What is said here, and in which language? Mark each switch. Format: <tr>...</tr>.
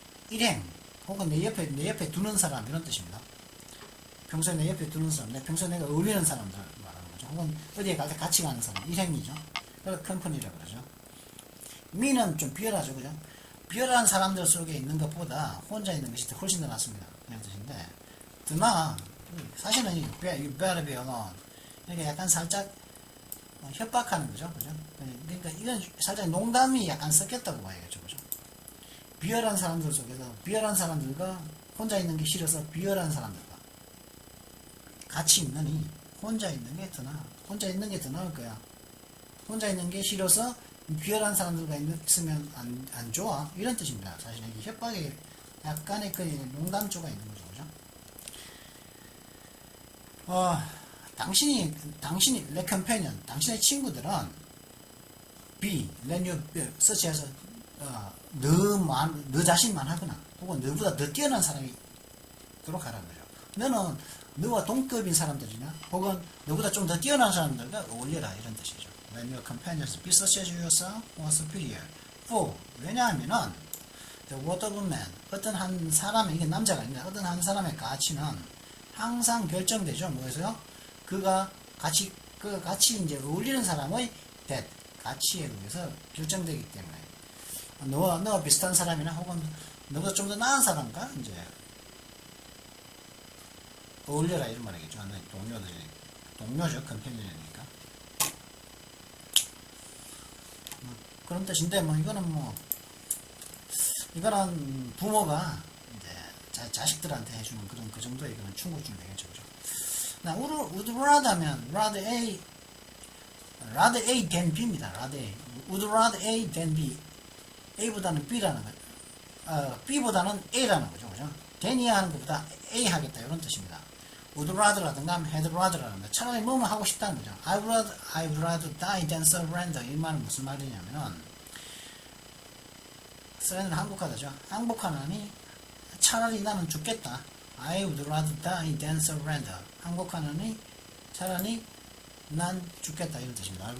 <ko>일행 혹은 내 옆에 두는 사람 이런 뜻입니다. 평소에 내 옆에 두는 사람, 평소에 내가 어울리는 사람들 말하는 거죠. 혹은 어디에 갈 때 같이 가는 사람, 일행이죠. 그래서 컴퍼니라고 그러죠. 미는 좀 비열하죠, 그죠? 비열한 사람들 속에 있는 것보다 혼자 있는 것이 훨씬 더 낫습니다. 그런 뜻인데, 더 나아.</ko> <en>사실은 you better be alone.</en> <ko>이렇게 약간 살짝 협박하는 거죠, 그죠? 그러니까 이건 살짝 농담이 약간 섞였다고 봐야겠죠, 그죠? 비열한 사람들 속에서 비열한 사람들과 혼자 있는 게 싫어서 비열한 사람들과 같이 있느니 혼자 있는 게 더 나아. 혼자 있는 게 더 나을 거야. 혼자 있는 게 싫어서 비열한 사람들과 있으면 안 좋아. 이런 뜻입니다. 사실 이게 협박에 약간의 그 농담조가 있는 거죠, 그죠? 당신이 내 컴패니언, 당신의 친구들은</ko> <en>let you such as</en> <ko>너 자신만 하거나 혹은 너보다 더 뛰어난 사람이 도록 하라는 거죠. 너는 너와 동급인 사람들이나 혹은 너보다 좀 더 뛰어난 사람들과 어울려라 이런 뜻이죠.</ko> <en>When your companions be such as yourself or superior.</en> <ko>For 왜냐하면은</ko> <en>the worth of a man</en> <ko>어떤 한 사람의 이게 남자가 아니라 어떤 한 사람의 가치는 항상 결정되죠. 뭐에서요? 그가 같이 이제 어울리는 사람의 가치에 의해서 결정되기 때문에 너와 비슷한 사람이나 혹은 너보다 좀 더 나은 사람과 이제 어울려라 이런 말이겠죠. 동료죠. 컴패니언이니까. 그런 뜻인데 이거는 부모가 이제 자식들한테 해주는 그런 그 정도의 그런 충고쯤 되겠죠. 그죠? 나 would rather 하면 rather A than B입니다. rather A. would rather A than B. A보다는 B라는 거죠. B보다는 A라는 거죠. 그죠? than이야 하는 것보다 A 하겠다. 이런 뜻입니다. would rather라든가 had rather라든가 차라리 뭐뭐 하고 싶다는 거죠.</ko> <en>I'd rather die than surrender.</en> <ko>이 말은 무슨 말이냐면은 surrender 항복하다죠. 항복하느니 차라리 나는 죽겠다.</ko> <en>I would rather die than surrender.</en> <ko>항복하느니 차라리 난 죽겠다 이런 뜻입니다.</ko>